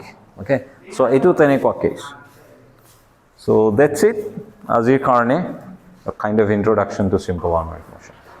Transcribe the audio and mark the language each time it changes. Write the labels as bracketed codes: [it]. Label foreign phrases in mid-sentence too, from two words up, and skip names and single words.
[en] Okay, so [as] এইটো তেনেকুৱা [en] case. So that's it [as] আজিৰ কাৰণে, [en] a kind of introduction to simple harmonic motion.